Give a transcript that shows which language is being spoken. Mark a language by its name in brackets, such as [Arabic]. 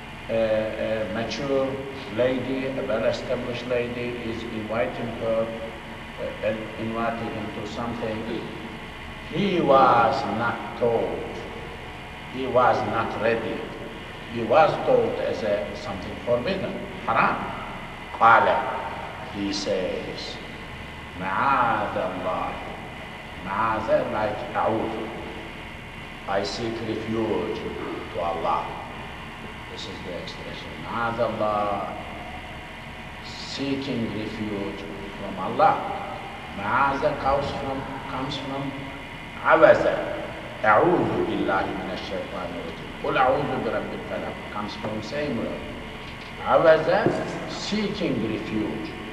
[English] A mature lady, a well-established lady is inviting him to something. He was not told. He was not ready. He was told as something forbidden, haram. [Arabic] قال, [English] he says, [Arabic] معاذ الله. معاذ, [English] like [Arabic] أعوذ. [English] I seek refuge to Allah. This is the expression. [Arabic] معاذ الله, [English] seeking refuge from Allah. معاذ comes from عوذ. [Arabic] أعوذ بالله من الشيطان الرجيم. قل أعوذ برب الفلق [English] comes from same word. عوذ, seeking refuge.